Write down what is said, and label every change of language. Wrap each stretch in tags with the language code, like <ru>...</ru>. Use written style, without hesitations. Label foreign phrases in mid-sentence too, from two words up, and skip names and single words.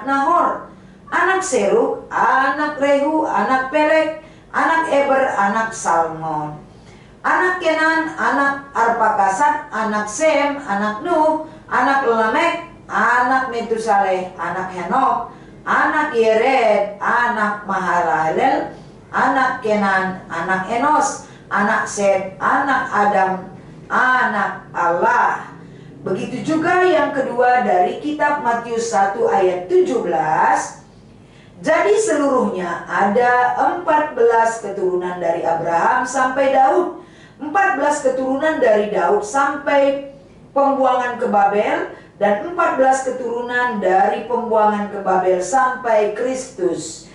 <id>Nahor, anak Serug, anak Rehu, anak Pelek, anak Eber, anak Salmon, anak Kenan, anak Arpakasad, anak Sem, anak Nuh, anak Lamek, anak Metusaleh, anak Henok, anak Yered, anak Mahalalel, anak Kenan, anak Enos, anak Set, anak Adam, anak Allah. Begitu juga yang kedua dari kitab Matius 1 ayat 17. Jadi seluruhnya ada 14 keturunan dari Abraham sampai Daud, 14 keturunan dari Daud sampai pembuangan ke Babel, dan 14 keturunan dari pembuangan ke Babel sampai Kristus.</id>